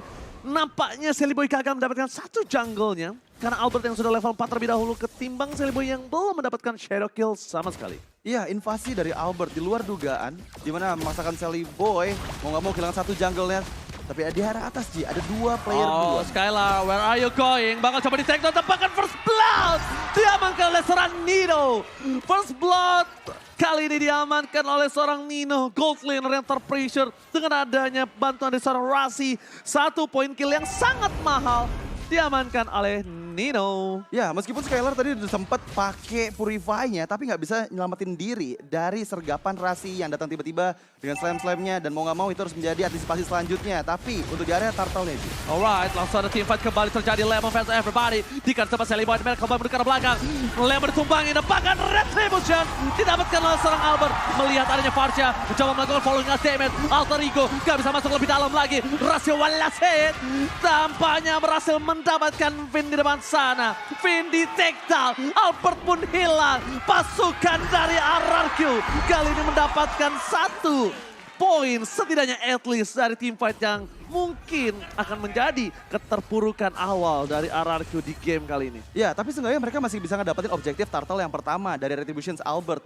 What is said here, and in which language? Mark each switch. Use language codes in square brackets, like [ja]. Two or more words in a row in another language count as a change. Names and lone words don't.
[id] Nampaknya Sally Boy gagal mendapatkan satu jungle-nya. Karena Albert yang sudah level 4 terlebih dahulu ketimbang Sally Boy yang belum mendapatkan [en] shadow kill [id] sama sekali. Iya, invasi dari Albert di luar dugaan. Dimana memaksakan Sally Boy mau nggak mau kehilangan satu jungle-nya. Tapi di arah atas, Ji, ada dua [en] player dua. [id] Skylar, [en] where are you going? [id] Bakal coba di-take down, tepakan first blood! Diamankan oleh seorang Nino. [en] First blood [id] kali ini diamankan oleh seorang Nino. [en] Gold laner [id] yang terpressure dengan adanya bantuan dari seorang Rasi. 1 poin kill yang sangat mahal diamankan oleh Nino. Ya, meskipun Skylar tadi udah sempat pakai Purify-nya, tapi nggak bisa nyelamatin diri dari sergapan Rasi yang datang tiba-tiba dengan slam-slamnya. Dan mau nggak mau itu harus menjadi antisipasi selanjutnya. Tapi untuk di area turtle-nya, Ji. Alright, langsung ada teamfight kembali terjadi. [en] Lemon versus everybody. [id] Dikan sama Sally Boy, mereka kembali ke belakang. Lemon ditumbangi, bahkan Retribution didapatkan oleh seorang Albert. Melihat adanya Farsha, mencoba melakukan [en] following damage. [id] Alter Ego nggak bisa masuk lebih dalam lagi. Rasio Walasit tampaknya berhasil mendapatkan Vin di depan sana. Vin di take down, Albert pun hilang. Pasukan dari RRQ kali ini mendapatkan satu poin setidaknya [en] at least [id] dari teamfight yang mungkin akan menjadi keterpurukan awal dari RRQ di game kali ini. Ya, tapi seenggaknya mereka masih bisa ngedapetin objektif turtle yang pertama dari Retributions Albert.